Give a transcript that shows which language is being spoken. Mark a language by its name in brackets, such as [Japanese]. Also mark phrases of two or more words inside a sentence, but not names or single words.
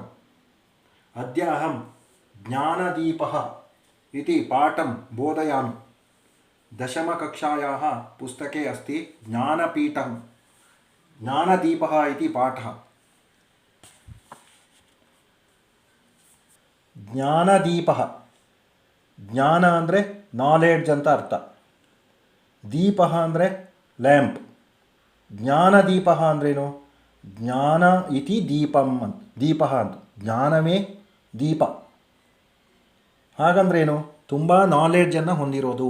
[Sanskrit] अद्य अहं ज्ञानदीपः इति पाठं बोधयामि। दशमकक्षायाः पुस्तके अस्ति ज्ञानपीठं ज्ञानदीपः इति पाठः। ज्ञानदीपः ज्ञान [Kannada] ಅಂದರೆ ನಾಲೆಡ್ಜ್ ಅಂತ ಅರ್ಥ. ದೀಪ ಅಂದರೆ ಲ್ಯಾಂಪ್. ಜ್ಞಾನದೀಪ ಅಂದ್ರೇನು? [Sanskrit] ಜ್ಞಾನ ಇತಿ ದೀಪಂ [Kannada] ಅಂತ, ದೀಪ ಅಂತ, ಜ್ಞಾನವೇ ದೀಪ. ಹಾಗಂದ್ರೇನು? ತುಂಬ ನಾಲೆಡ್ಜನ್ನು ಹೊಂದಿರೋದು.